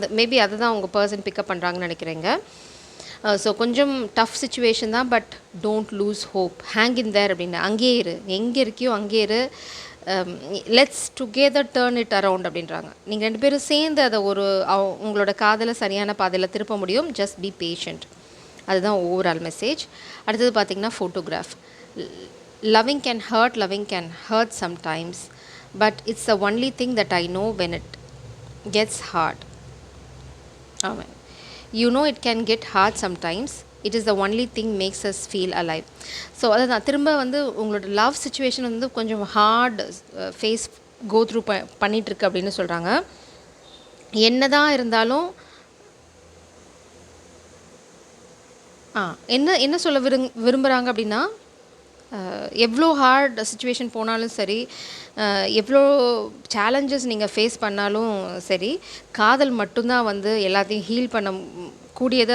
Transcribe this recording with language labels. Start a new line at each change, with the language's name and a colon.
Tamil: அது மேபி அதை தான் உங்கள் பர்சன் பிக்கப் பண்ணுறாங்கன்னு நினைக்கிறேங்க. ஸோ கொஞ்சம் டஃப் சுச்சுவேஷன் தான்,
English: But don't lose hope. Hang in there
Tamil: அப்படின்னு. அங்கேயே இரு, எங்கே இருக்கியோ அங்கேயே இரு.
English: let's together turn it around
Tamil: அப்படின்றாங்க. நீங்கள் ரெண்டு பேரும் சேர்ந்து அதை உங்களோட காதலை சரியான பாதையில் திருப்ப முடியும்.
English: Just be patient.
Tamil: அதுதான் ஓவரால் மெசேஜ். அடுத்தது பார்த்திங்கன்னா photograph.
English: Loving can hurt sometimes, but it's the only thing that I know when it gets hard. Amen. You know it can get hard sometimes. It is the only thing makes us feel alive.
Tamil: So அதான் திரும்ப வந்து உங்களோட love situation வந்து கொஞ்சம் heart face go through பண்ணிகிட்ருக்கு அப்படின்னு சொல்கிறாங்க. என்ன தான் இருந்தாலும் என்ன சொல்ல விரும்புகிறாங்க அப்படின்னா, எவ்வளோ ஹார்ட் சுச்சுவேஷன் போனாலும் சரி, எவ்வளோ சேலஞ்சஸ் நீங்கள் ஃபேஸ் பண்ணாலும் சரி, காதல் மட்டும்தான் வந்து எல்லாத்தையும் ஹீல் பண்ண கூடியது.